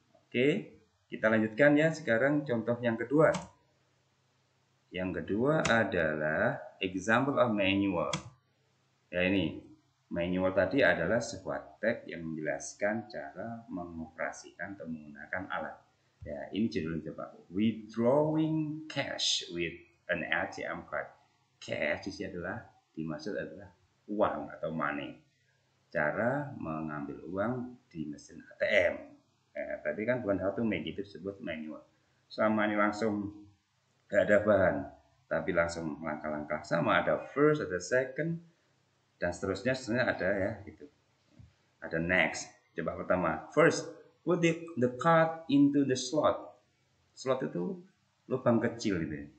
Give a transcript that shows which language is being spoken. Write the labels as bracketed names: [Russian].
[Indonesian] Oke, kita lanjutkan ya sekarang contoh yang kedua. Yang kedua adalah example of manual. Ya ini, manual tadi adalah sebuah tag yang menjelaskan cara mengoperasikan atau menggunakan alat. Ya, ini judulnya coba. [English] Withdrawing cash with an ATM card. [Indonesian] Cash di sini dimaksud adalah uang atau money. Cara mengambil uang di mesin ATM. Tadi kan bukan [English] how to make, [Indonesian] itu disebut manual. Sama ini langsung gak ada bahan, tapi langsung langkah-langkah sama, ada first, ada second, dan seterusnya ada ya gitu. Ada next. Coba pertama, [English] first put the card into the slot. [Indonesian] Slot itu lubang kecil gitu ya.